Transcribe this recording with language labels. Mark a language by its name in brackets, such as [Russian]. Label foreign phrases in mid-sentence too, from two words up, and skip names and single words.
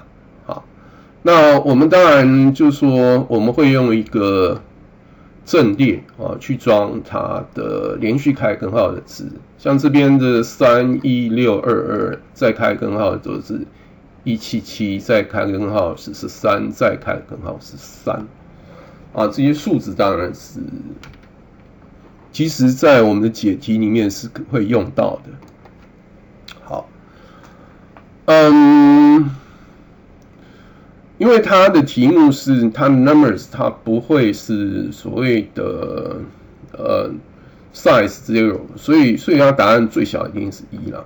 [Chinese] 那我們當然就說我們會用一個陣列去裝它的連續開根號的值，像這邊的31622再開根號就是177，再開根號是13，再開根號是3。這些數字當然是其實在我們的解題裡面是會用到的。好，因為它的題目是它的 numbers， 它不會是所謂的size 0，所以它答案最小一定是1了。